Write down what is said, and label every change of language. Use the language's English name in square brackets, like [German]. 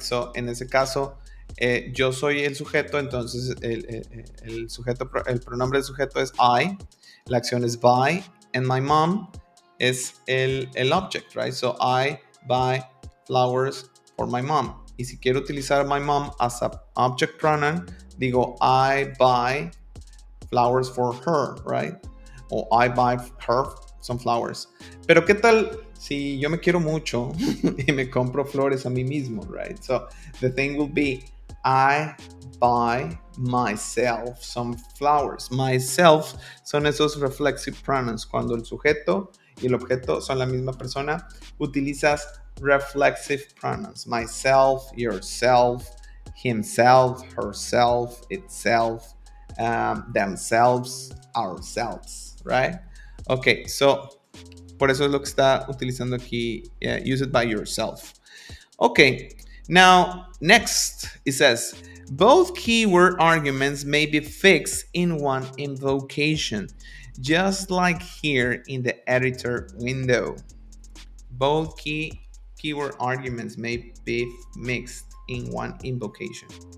[Spanish] So, en ese caso, yo soy el sujeto, entonces el pronombre del sujeto es I, la acción es buy, [English] and my mom [Spanish] es el object, right? [English] So, I buy flowers for my mom. [Spanish] Y si quiero utilizar [English] my mom as an object pronoun, [Spanish] digo [English] I buy flowers for her, right? O I buy her some flowers. [Spanish] Pero ¿qué tal si yo me quiero mucho y me compro flores a mí mismo, right? [English] So the thing will be I buy myself some flowers. [Spanish] Myself son esos reflexive pronouns. Cuando el sujeto y el objeto son la misma persona, utilizas reflexive pronouns. [English] Myself, yourself, himself, herself, itself, themselves, ourselves, right? [Spanish] Okay, so por eso es lo que está utilizando aquí. [English] Use it by yourself. Okay, now next it says both keyword arguments may be fixed in one invocation, just like here in the editor window. Both keyword arguments may be mixed in one invocation.